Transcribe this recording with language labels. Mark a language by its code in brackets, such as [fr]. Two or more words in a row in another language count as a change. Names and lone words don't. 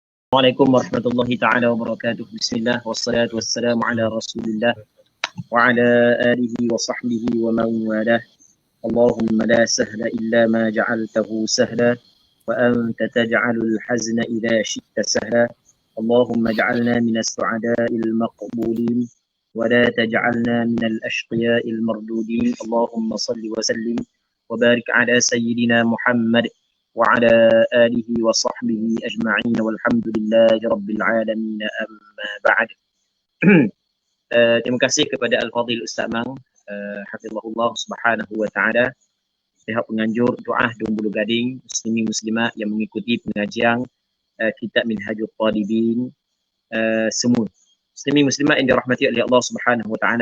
[ar] السلام عليكم ورحمة الله تعالى وبركاته. بسم الله والصلاة والسلام على رسول الله وعلى آله وصحبه ومن والاه. اللهم لا سهل إلا ما جعلته سهلا وأنت تجعل الحزن إذا شئت سهلا. اللهم اجعلنا من السعداء المقبولين ولا تجعلنا من الأشقياء المردودين. اللهم صل وسلم وبارك على سيدنا محمد وعلى آله وصحبه أجمعين والحمد لله رب العالمين أما بعد. [ms] Terima kasih kepada Al-Fadhil Ustaz Mang, [ar] حفظه الله سبحانه وتعالى, [ms] pihak penganjur doa Dong Bulu Gading, muslimin muslimat yang mengikuti pengajian kitab Minhajul Talibin, semua muslimin muslimat yang dirahmati oleh Allah [ar] سبحانه وتعالى.